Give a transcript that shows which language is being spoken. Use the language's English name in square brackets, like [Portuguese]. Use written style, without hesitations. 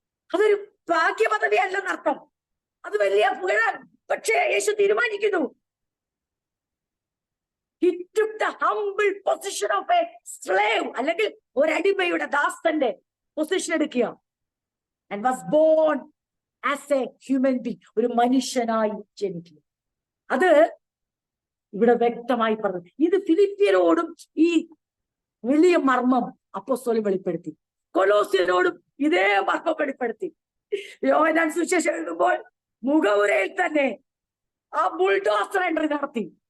[Malayalam] അതൊരു ഭാഗ്യപദവി അല്ലെന്നർത്ഥം. അത് വലിയ പുകഴാൻ പക്ഷേ യേശു തീരുമാനിക്കുന്നു, [English] he took the humble position of a slave, [Malayalam] അല്ലെങ്കിൽ ഒരടിമയുടെ ദാസന്റെ പൊസിഷൻ എടുക്കുക. [English] and was born as a human being, [Malayalam] ഒരു മനുഷ്യനായി ജനിക്കുക. അത് ഇവിടെ വ്യക്തമായി പറഞ്ഞു. ഇത് ഫിലിപ്പിയരോടും ഈ വലിയ മർമ്മം അപ്പോസ്തലൻ വെളിപ്പെടുത്തി, കൊലോസ്യരോടും ഇതേ മർമ്മം വെളിപ്പെടുത്തി. യോഹന്നാൻ സുവിശേഷം എഴുതുമ്പോൾ മുഖവുരയിൽ തന്നെ ആ ബുൾഡോസർ എൻട്രി നടത്തി.